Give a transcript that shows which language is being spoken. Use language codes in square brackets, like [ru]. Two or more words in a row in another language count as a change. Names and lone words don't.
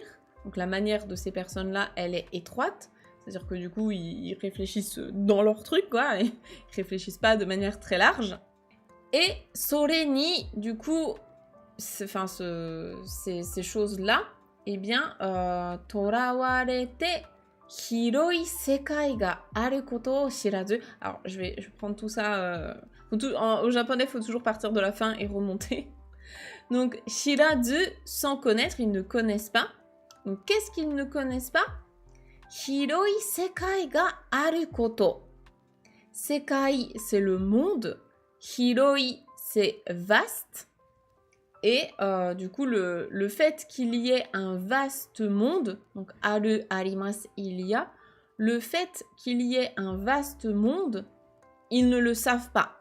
[fr] Donc la manière de ces personnes-là, elle est étroite. C'est-à-dire que du coup, ils réfléchissent dans leur truc, quoi. Ils réfléchissent pas de manière très large. Et soreni, du coup, ces choses-là, eh bien, [ja] 囚われて広い世界があることを知らず. [fr] Alors, je vais prendre tout ça. Au japonais, il faut toujours partir de la fin et remonter. Donc, shirazu, sans connaître, ils ne connaissent pas. Donc, qu'est-ce qu'ils ne connaissent pas? [ja] 広い世界があること。世界, [fr] c'est le monde. Hiroi, c'est vaste. Et du coup, le fait qu'il y ait un vaste monde, donc [ja] ある あります, [fr] il y a, le fait qu'il y ait un vaste monde, ils ne le savent pas.